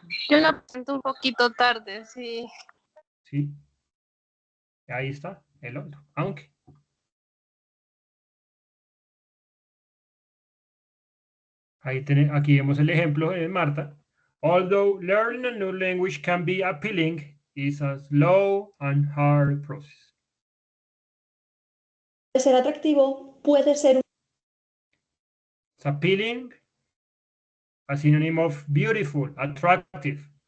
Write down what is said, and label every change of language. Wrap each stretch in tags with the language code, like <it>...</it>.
<es>Yo la presento un poquito tarde, sí. Sí. Ahí está el otro. Aunque. Aquí vemos el ejemplo de Marta.</es> <en>Although learning a new language can be appealing, it's a slow and hard process.</en> <es>Puede ser atractivo, puede ser</es> <en>It's appealing, a synonym of beautiful, attractive.</en>